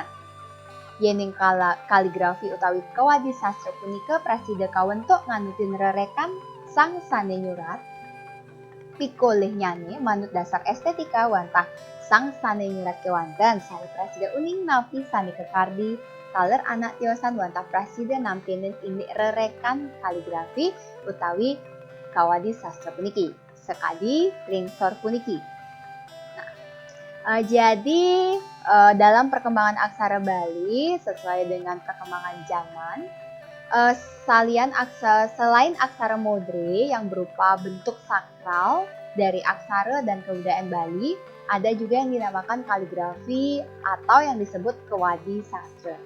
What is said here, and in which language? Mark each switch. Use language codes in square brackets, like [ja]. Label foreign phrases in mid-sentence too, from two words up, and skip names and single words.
[ban] Yening kaligrafi utawi kewadi sastra punika prasida kawentuk nganutin rerekan sang sane nyurat pikolih nyane manut dasar estetika wantah sang sane nyurat kewanten sane prasida uning napi sane kekardi kaler anak tiosan wantah prasida nampinin ini rerekan kaligrafi utawi kawadi sastra puniki sekali ringsor puniki. [id] Jadi dalam perkembangan aksara Bali sesuai dengan perkembangan zaman, selain aksara modre yang berupa bentuk sakral dari aksara dan kebudayaan Bali, ada juga yang dinamakan kaligrafi atau yang disebut kewadi sastra.